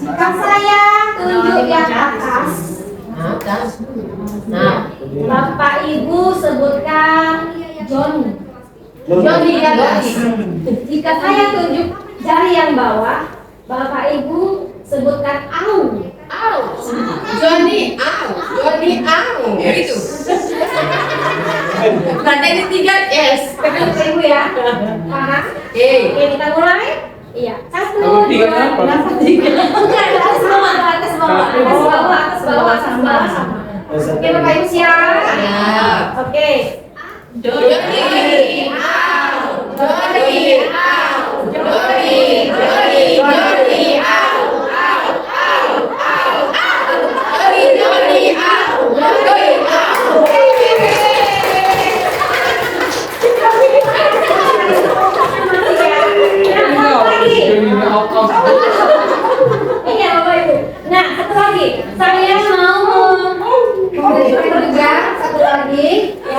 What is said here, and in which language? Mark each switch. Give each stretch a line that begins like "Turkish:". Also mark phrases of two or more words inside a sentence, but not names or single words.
Indonesian: Jika saya tunjuk yang atas, Atas. Nah, Bapak Ibu sebutkan Johnny. Johnny di atas. Jika saya tunjuk jari yang bawah, Bapak Ibu sebutkan Au. Au. Johnny, au. Johnny, au. Itu. Karena ini 3 S. Bapak Ibu ya. Paham? Oke, kita mulai. Iya. 1, 2, 3. Bukan atas bawah, atas bawah, atas bawah, atas bawah, atas bawah sama. Oke, Bapak Ibu siap? Siap. Oke. Johnny, au. Johnny, au. Johnny, Johnny, Johnny, au. Au, au, au, au. Johnny, Johnny, au. Johnny, au. Iya Bapak Ibu. Nah, satu lagi. Saya mau juga satu lagi ya.